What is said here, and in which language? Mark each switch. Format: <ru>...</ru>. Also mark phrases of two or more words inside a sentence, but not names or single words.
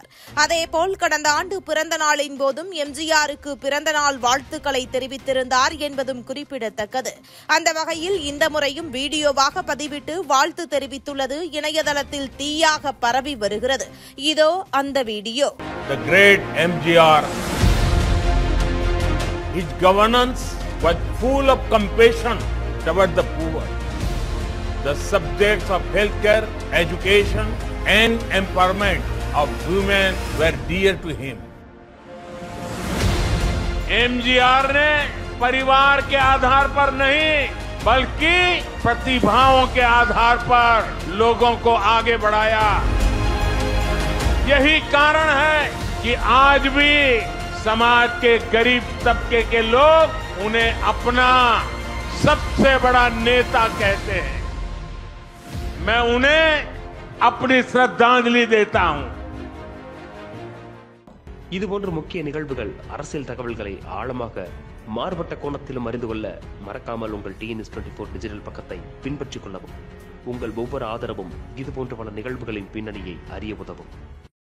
<ta>அதேபோல் கடந்த ஆண்டு பிறந்த நாளின் போதும் எம்ஜிஆருக்கு பிறந்த நாள் வாழ்த்துக்களை தெரிவித்திருந்தார் என்பதும் குறிப்பிடத்தக்கது. அந்த வகையில் இந்த முறையும் வீடியோவாக பதிவிட்டு வாழ்த்து தெரிவித்துள்ளது இணையதளத்தில் தீயாக பரவி வருகிறது. இதோ அந்த வீடியோ.</ta> <en>The great MGR, his governance was full of compassion toward the poor. The subjects of healthcare, education and empowerment of women were dear to him.</en> <hi>MGR ने परिवार के आधार पर नहीं बल्कि प्रतिभाओं के आधार पर लोगों को आगे बढ़ाया। यही कारण है कि आज भी समाज के गरीब तबके के लोग उन्हें अपना सबसे बड़ा नेता कहते हैं। मैं उन्हें अपनी श्रद्धांजलि देता हूं।</hi> <ta>இதுபோன்ற முக்கிய நிகழ்வுகள், அரசியல் தகவல்களை ஆழமாக மாறுபட்ட கோணத்திலும் அறிந்து கொள்ள மறக்காமல் உங்கள் TNS24 டிஜிட்டல் பக்கத்தை பின்பற்றிக் கொள்ளவும். உங்கள் ஒவ்வொரு ஆதரவும் இதுபோன்ற பல நிகழ்வுகளின் பின்னணியை அறிய உதவும்.</ta>